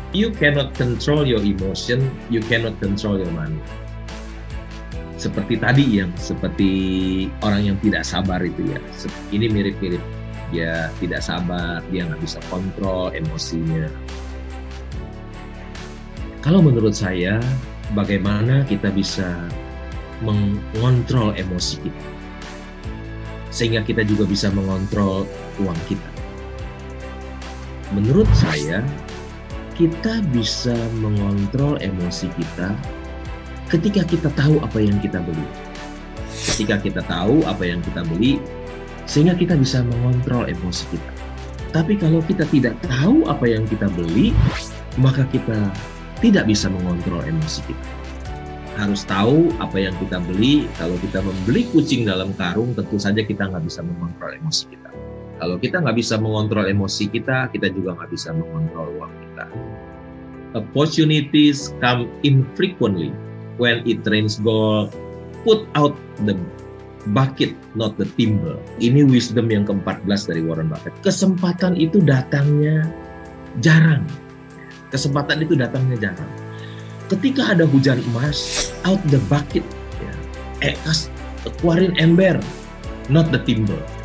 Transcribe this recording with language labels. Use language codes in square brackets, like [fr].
[en] You cannot control your emotion, you cannot control your money. [id] Seperti tadi seperti orang yang tidak sabar itu ya. Ini mirip-mirip. Dia tidak sabar, dia nggak bisa kontrol emosinya. Kalau menurut saya, bagaimana kita bisa mengontrol emosi kita? Sehingga kita juga bisa mengontrol uang kita. Menurut saya, kita bisa mengontrol emosi kita ketika kita tahu apa yang kita beli. Ketika kita tahu apa yang kita beli, sehingga kita bisa mengontrol emosi kita. Tapi kalau kita tidak tahu apa yang kita beli, maka kita tidak bisa mengontrol emosi kita. Harus tahu apa yang kita beli. Kalau kita membeli kucing dalam karung, tentu saja kita nggak bisa mengontrol emosi kita. Kalau kita nggak bisa mengontrol emosi kita, kita juga nggak bisa mengontrol uang kita. [en] Opportunities come infrequently. When it rains gold, put out the bucket, not the timber. [id] Ini wisdom yang ke-14 dari Warren Buffett. Kesempatan itu datangnya jarang. Kesempatan itu datangnya jarang. Ketika ada hujan emas, [en] out the bucket, [id] keluarin ember, [en] not the timber.